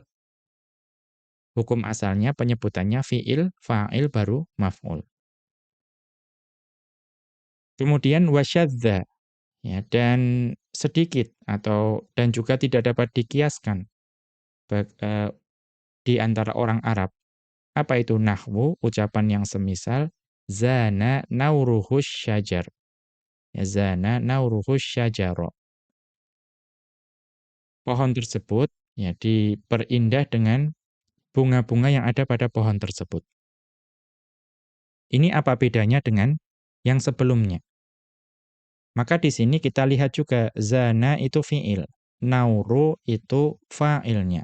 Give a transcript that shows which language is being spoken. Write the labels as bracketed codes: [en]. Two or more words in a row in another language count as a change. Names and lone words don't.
[id] Hukum asalnya penyebutannya [ar] فعل، فاعل [id] baru maf'ul. Kemudian wasyadza, ya, dan sedikit dan juga tidak dapat dikiaskan di antara orang Arab. Apa itu nahwu? Ucapan yang semisal [ar] زان نوره الشجر. Ya, زان نوره الشجر. [id] Pohon tersebut ya diperindah dengan bunga-bunga yang ada pada pohon tersebut. Ini apa bedanya dengan yang sebelumnya? Maka di sini kita lihat juga zana itu fi'il, nauru itu fa'ilnya.